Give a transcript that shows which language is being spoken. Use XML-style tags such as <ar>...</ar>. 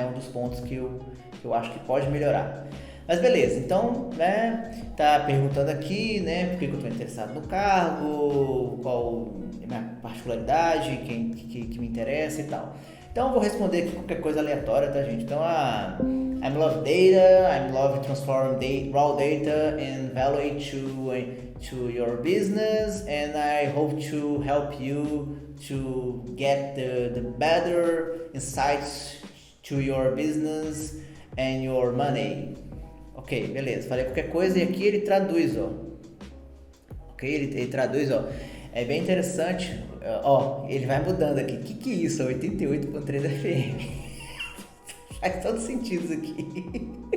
<pt>É um dos pontos que eu acho que pode melhorar. Mas beleza, então, né, tá perguntando aqui, né, por que eu estou interessado no cargo, qual é a minha particularidade, que me interessa e tal. Então eu vou responder aqui qualquer coisa aleatória, tá, gente?</pt> <en>Então, I love data, I love transform raw data and value to your business, and I hope to help you to get the better insights to your business and your money.</en> <pt>Ok, beleza, falei qualquer coisa e aqui ele traduz, Ok, ele traduz, É bem interessante, ele vai mudando aqui. O que é isso? 88.3 FM. Faz todo sentido isso aqui.</pt>